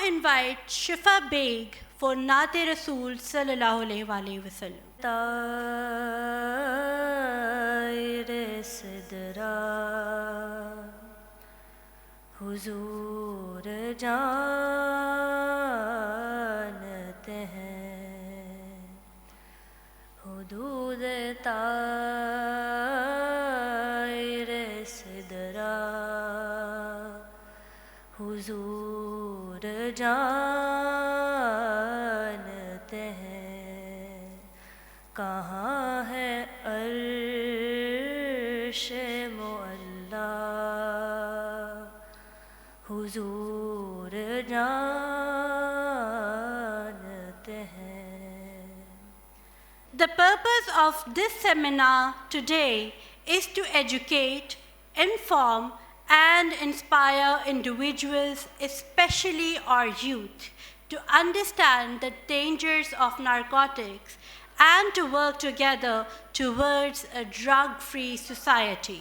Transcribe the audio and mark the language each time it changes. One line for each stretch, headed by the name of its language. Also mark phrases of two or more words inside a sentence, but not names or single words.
English: invite Shifa Beg for
Urdu: نعت رسول
Arabic: صلى الله عليه وسلم.
Urdu: طائرِ سدرہ حضور جانتے ہیں, حدود طائرِ سدرہ حضور جانتے ہیں، کہاں ہے عرشِ معلیٰ، حضور جانتے ہیں.
English: The purpose of this seminar today is to educate, inform, and inspire individuals, especially our youth, to understand the dangers of narcotics and to work together towards a drug-free society.